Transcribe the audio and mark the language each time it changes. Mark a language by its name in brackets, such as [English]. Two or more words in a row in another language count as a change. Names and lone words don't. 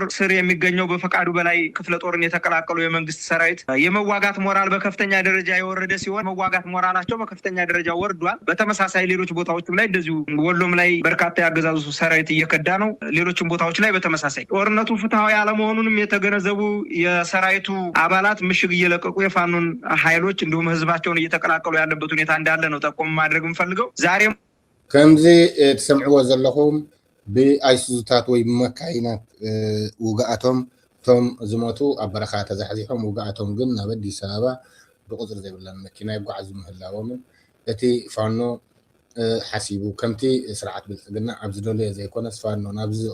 [Amharic] ስር የሚገኘው በፈቃዱ በላይ ክፍለ ጦርን የተቀላቀሉ የመንግስት ሰራዊት የመዋጋት ሞራል በከፍተኛ ደረጃ የወረደ ሲሆን መዋጋት ሞራላቸው በከፍተኛ ደረጃ ወርዷል። በተመሳሳይ ሌሎች ቦታዎችም ላይ እንደዚሁ ወሎም ላይ በርካታ ያገዛዙ ሰራዊት እየከዳ ነው። ሌሎችም ቦታዎች ላይ በተመሳሳይ ጦርነቱ ፍትሃዊ አለመሆኑንም የተገነዘቡ የሰራዊቱ አባላት ምሽግ እየለቀቁ የፋኖን ኃይሎች እንዲሁም ህዝባቸውን እየተቀላቀሉ ያለበት ሁኔታ እንዳለ ነው ጠቆም ማድረግ የምፈልገው። ዛሬም [Tigrinya] ከምዚ ተሰምዕዎ ዘለኹም ብአይሱዙታት ወይ መካይናት ውግኣቶም ቶም ዝሞቱ ኣብ በረኻ ተዛሕዚሖም ውግኣቶም ግን ናብ አዲስ አበባ ብቁፅሪ ዘይብለን መኪና ይጓዓዙ ምህላዎምን እቲ ፋኖ ሓሲቡ ከምቲ ስርዓት ብልፅግና ኣብ ዝደለዮ ዘይኮነስ ፋኖ ናብ